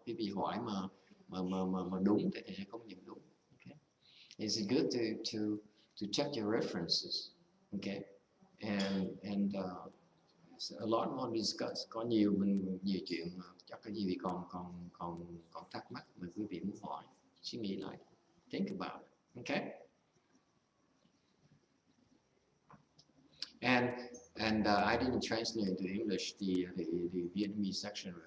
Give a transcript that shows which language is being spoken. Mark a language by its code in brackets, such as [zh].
[vi] Quý vị hỏi mà đúng thì thầy sẽ không nhận đúng. [en] Okay. It's good to check your references. Okay. And a lot more discuss. [vi] Có nhiều chuyện chắc cái gì còn thắc mắc mà quý vị muốn hỏi, suy nghĩ lại, [en] think about it. Okay. And I didn't translate into English the Vietnamese section.